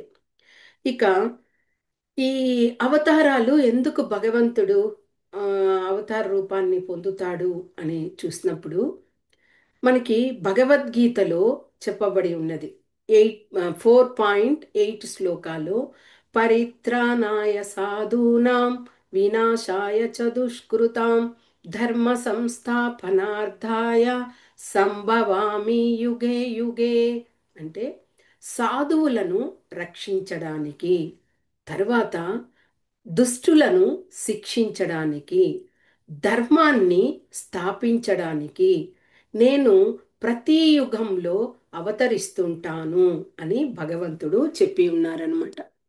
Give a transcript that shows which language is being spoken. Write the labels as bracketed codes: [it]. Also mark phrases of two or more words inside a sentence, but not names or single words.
[te] ఇక ఈ అవతారాలు ఎందుకు భగవంతుడు ఆ, అవతార రూపాన్ని పొందుతాడు అని చూసినప్పుడు మనకి భగవద్గీతలో చెప్పబడి ఉన్నది. [sa] 4.8 శ్లోకాలు పరిత్రాణాయ సాధూనాం వినాశాయ చ దుష్కృతాం ధర్మ సంస్థాపనార్థాయ సంభవామి యుగే యుగే. [te] అంటే సాధువులను రక్షించడానికి, తర్వాత దుష్టులను శిక్షించడానికి, ధర్మాన్ని స్థాపించడానికి నేను ప్రతి యుగంలో అవతరిస్తుంటాను అని భగవంతుడు చెప్పి ఉన్నారనమాట.